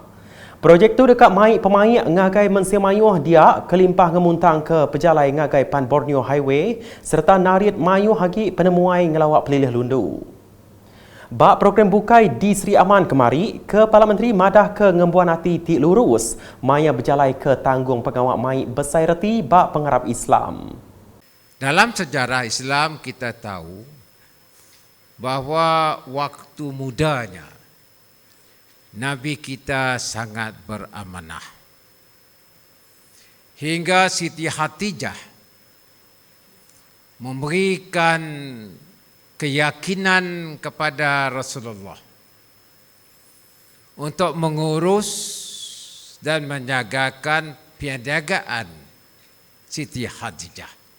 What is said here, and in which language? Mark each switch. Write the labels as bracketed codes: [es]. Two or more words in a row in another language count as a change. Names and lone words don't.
[iba] Projek tu dekat pemaik ngagai mensemayuh dia kelimpah ngemuntang ke pejalai ngagai Pan Borneo Highway serta narit mayuh hagi penemuai ngelawak pelilih Lundu. Bak program bukai di Sri Aman kemari, Kepala Menteri madah ke ngembuan hati tik lurus maya berjalai ke tanggung pengawak mai besai reti bak pengarap Islam. [ms] Dalam sejarah Islam kita tahu bahawa waktu mudanya Nabi kita sangat beramanah. Hingga Siti Khadijah memberikan keyakinan kepada Rasulullah untuk mengurus dan menjagakan perniagaan Siti Khadijah.